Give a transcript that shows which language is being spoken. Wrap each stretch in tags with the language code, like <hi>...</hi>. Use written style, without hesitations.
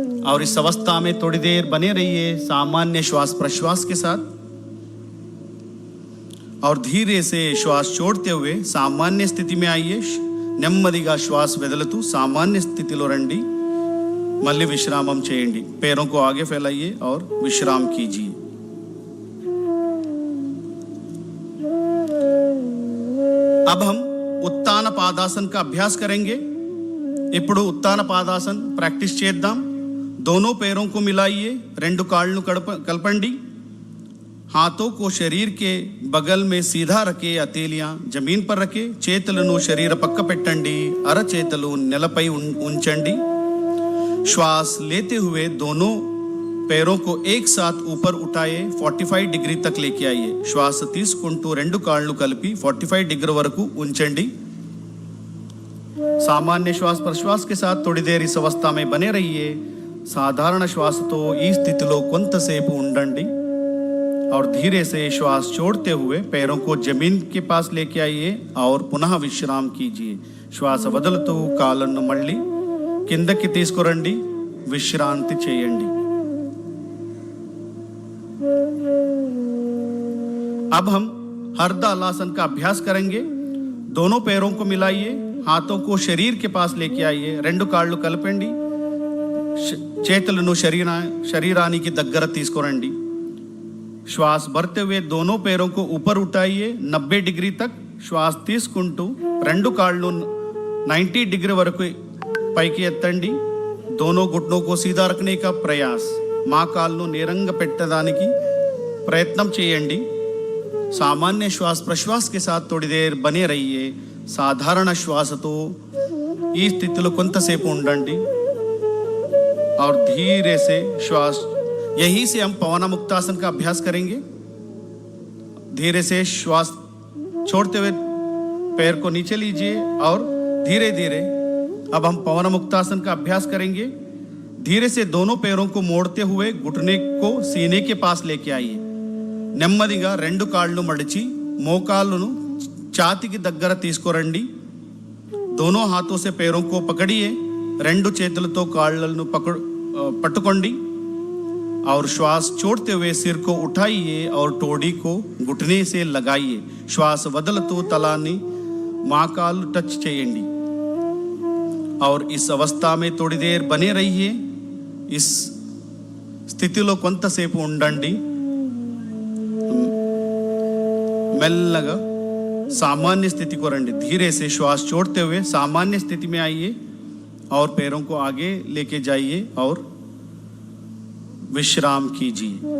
<hi>और इस अवस्था में थोड़ी देर बने रहिए सामान्य श्वास प्रश्वास के साथ. और धीरे से श्वास छोड़ते हुए सामान्य स्थिति में आइए.</hi> <te>నెమ్మదిగా శ్వాస వదులుతూ सामान्य स्थितिలో రండి. మళ్ళీ విశ్రామం చేయండి.</te> <hi>पैरों को आगे फैलाइए और विश्राम कीजिए. अब हम उत्तान पादासन का अभ्यास करेंगे.</hi> <te>ఇప్పుడు उत्तान पादासन प्रैक्टिस చేద్దాం.</te> <hi>दोनों पैरों को मिलाइए.</hi> <te>రెండు కాళ్ళను కలపండి.</te> <hi>हाथों को शरीर के बगल में सीधा रखे, हथेलियां जमीन पर रखे.</hi> <te>చేతులను శరీర పక్క పెట్టండి. అరచేతులు నేలపై ఉంచండి.</te> <hi>श्वास लेते हुए दोनों पैरों को एक साथ ऊपर उठाए 45 डिग्री तक लेके आइए.</hi> <te>श्वास తీసుకుంటూ రెండు కాళ్ళు కలిపి 45 डिग्री వరకు ఉంచండి.</te> <hi>सामान्य श्वास प्रश्वास के साथ थोड़ी देर इस अवस्था में बने रहिए.</hi> <te>साधारण श्वासతో ఈ స్థితిలో కొంతసేపు ఉండండి.</te> <hi>और धीरे से श्वास छोड़ते हुए पैरों को जमीन के पास लेके आइए और पुनः विश्राम कीजिए.</hi> <te>श्वास వదులుతూ కాళ్ళను మళ్ళీ కిందకి తీసుకురండి. విశ్రాంతి చేయండి.</te> <hi>अब हम हरदलासन का अभ्यास करेंगे. दोनों पैरों को मिलाइए. हाथों को शरीर के पास लेके आइए.</hi> <te>రెండు కాళ్ళు కలపండి. చేతులను శరీరానికి దగ్గర తీసుకురండి.</te> <hi>श्वास भरते हुए दोनों पैरों को ऊपर उठाइए 90 डिग्री तक.</hi> <te>श्वास తీసుకుంటూ రెండు కాళ్ళు 90 डिग्री వరకు పైకి ఎత్తండి.</te> <hi>दोनों घुटनों को सीधा रखने का प्रयास.</hi> <te>మోకాళ్ళను నేరంగా పెట్టడానికి ప్రయత్నం చేయండి.</te> <hi>सामान्य श्वास प्रश्वास के साथ थोड़ी देर बने रहिए.</hi> <te>साधारण श्वासతో ఈ స్థితిలో కొంతసేపు ఉండండి.</te> <hi>और धीरे से श्वास, यहीं से हम पवनमुक्तासन का अभ्यास करेंगे. धीरे से श्वास छोड़ते हुए पैर को नीचे लीजिए और धीरे धीरे अब हम पवनमुक्तासन का अभ्यास करेंगे. धीरे से दोनों पैरों को मोड़ते हुए घुटने को सीने के पास लेके आइए.</hi> <te>నెమ్మదిగా రెండు కాళ్ళు మడిచి మోకాళ్ళను ఛాతీకి దగ్గర తీసుకురండి.</te> <hi>दोनों हाथों से पैरों को पकड़िए.</hi> <te>రెండు చేతులతో కాళ్ళను పట్టుకోండి.</te> <hi>और श्वास छोड़ते हुए सिर को उठाइए और टोड़ी को घुटने से लगाइए.</hi> <te>श्वास వదులుతూ తలాన్ని మోకాళ్ళు టచ్ చేయండి.</te> <hi>और इस अवस्था में थोड़ी देर बने रहिए.</hi> <te>इस స్థితిలో కొంతసేపు ఉండండి. మెల్లగా सामान्य स्थिति को రండి.</te> <hi>धीरे से श्वास छोड़ते हुए सामान्य स्थिति में आइए और पैरों को आगे लेके जाइए और विश्राम कीजिए.</hi>